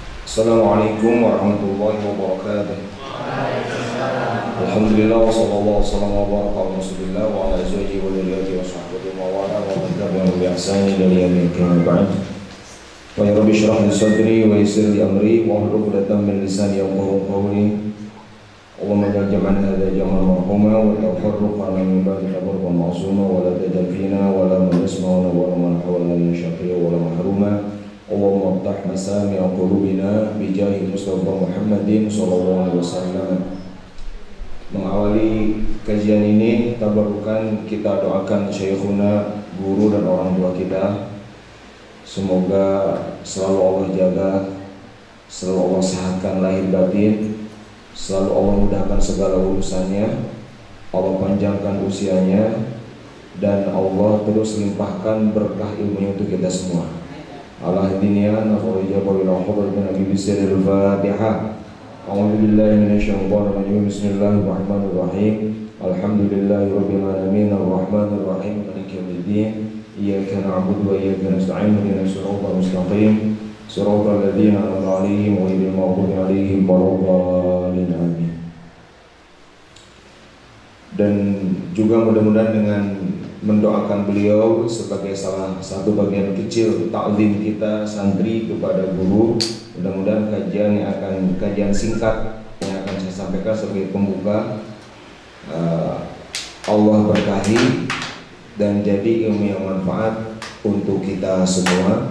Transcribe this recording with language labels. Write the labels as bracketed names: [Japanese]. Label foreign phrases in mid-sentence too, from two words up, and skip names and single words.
[Arabic] السلام عليكم ورحمة الله وبركاته الحمد لله وصلى الله وسلم وبارك على رسول الله وعلى أزواجه وذريته وصحبه ووالى ومن تبعهم بإحسان إلى يوم القيامة بعد. ويا رب اشرح لي صدري ويسر لي أمري واحلل عقدة من لساني يفقه قولي. اللهم اجعل جمعنا هذا جمعا مرحوما وتفرقنا من بعده تفرقا معصوما ولا تجعل فينا ولا نسمعنا ولا من حولنا شقيا ولا محروما. اللهم افتح مسامع قلوبنا بجاه مصطفى محمد صلى الله عليه وسلم. [Indonesian] Mengawali kajian ini, tabarukan kita doakan syekhuna, guru dan orang tua kita. Semoga selalu Allah jaga, selalu Allah sehatkan lahir batin, selalu Allah mudahkan segala urusannya, Allah panjangkan usianya, dan Allah terus limpahkan berkah ilmunya untuk kita semua. [Arabic] الله دنيا نخرجه وإلى حضرة النبي بسم الله الفاتحة. أعوذ بالله من الشيطان الرجيم. بسم الله الرحمن الرحيم. الحمد لله رب العالمين الرحمن الرحيم مالك يوم الدين. إياك نعبد وإياك نستعين اهدنا الصراط المستقيم صراط الذين أنعمت عليهم غير المغضوب عليهم ولا الضالين. Amin. [Indonesian] Dan juga mudah-mudahan dengan mendoakan beliau sebagai salah satu bagian kecil taklim kita santri kepada guru, mudah-mudahan kajian singkat yang akan saya sampaikan sebagai pembuka Allah berkahi dan jadi ilmu yang manfaat untuk kita semua.